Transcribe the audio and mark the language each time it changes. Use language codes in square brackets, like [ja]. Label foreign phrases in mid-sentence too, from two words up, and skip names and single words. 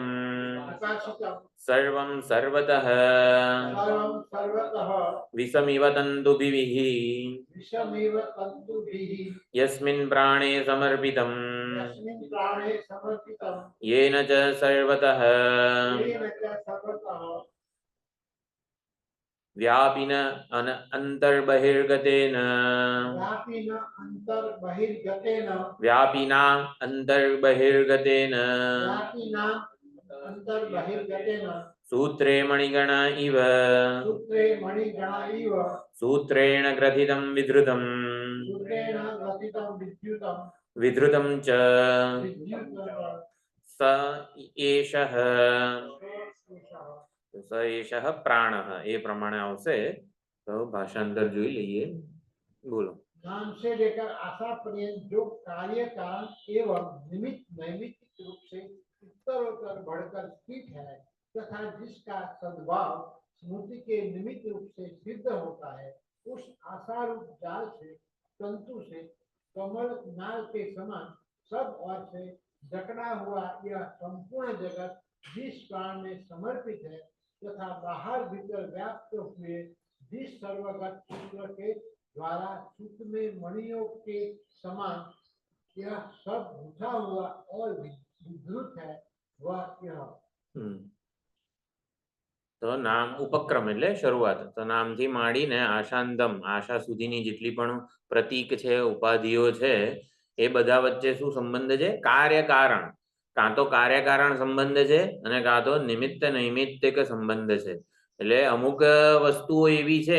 [sa] વિકાસિતમ सर्वं सर्वतः सर्वं सर्वतः विषमिव तंतुभिः विषमेव तंतुभिः यस्मिन प्राणे समर्पितम यस्मिन प्राणे समर्पितम येन च सर्वतः येन च सर्वतः व्यापिन अंतर्बहिर्गतेन व्यापिन अंतर्बहिर्गतेन व्यापिना अंतर्बहिर्गतेन व्यापिना अंतर्बहिर्गतेन सूत्रे मणिगण इव सूत्रे मणिगणा इव सूत्रेण ग्रथितम विधृतम सूत्रेण ग्रथितं विधृतम च विद्युतं स एषः स एषः प्राणः [gu] એ પ્રમાણે આવશે તો ભાષાંતર જોઈ લઈએ બોલો [hi] नाम से लेकर आशा पर्यंत जो कार्य कारण एवं निमित्त नैमित्तिक रूप से उत्तरोत्तर बढ़कर स्थित है तथा जिसका सद्भाव स्मृति के निमित्त रूप से सिद्ध होता है उस आशा रूप जाल से तंतु से कमल नाल के समान सब ओर से जकड़ा हुआ यह संपूर्ण जगत जिस प्राण में समर्पित है तथा बाहर भीतर व्याप्त हुए जिस सर्वगत सूत्र के द्वारा सूत्र में मणियों के समान यह सब बुझा हुआ और विधृत है वह यह [gu] તો નામ ઉપક્રમ એટલે શરૂઆત તો નામથી માંડીને આશાંતમ આશા સુધીની જેટલી પણ પ્રતીક છે ઉપાધિઓ છે એ બધા વચ્ચે શું સંબંધ છે કાર્યકારણ કાં તો કાર્યકારણ સંબંધ છે અને કાં તો નિમિત્ત નૈમિત્તિક સંબંધ છે એટલે અમુક વસ્તુઓ એવી છે